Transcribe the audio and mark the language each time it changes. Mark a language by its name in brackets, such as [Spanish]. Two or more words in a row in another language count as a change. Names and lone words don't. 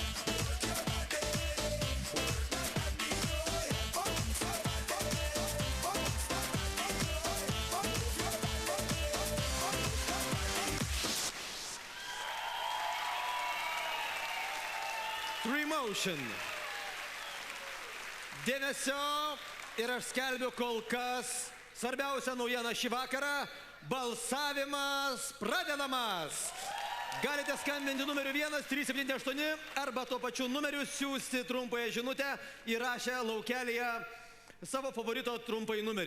[English] Work your body, work that body, oh yeah. Move your body, move that body, oh yeah. Move your body, Three Motion. [Lithuanian] Dėmesio ir aš skelbiu kol kas svarbiausią naujieną šį vakarą. Balsavimas pradedamas. Galite skambinti numeriu 1378 arba tuo pačiu numeriu siųsti trumpąją žinutę įrašę laukelėje savo favorito trumpai numerį.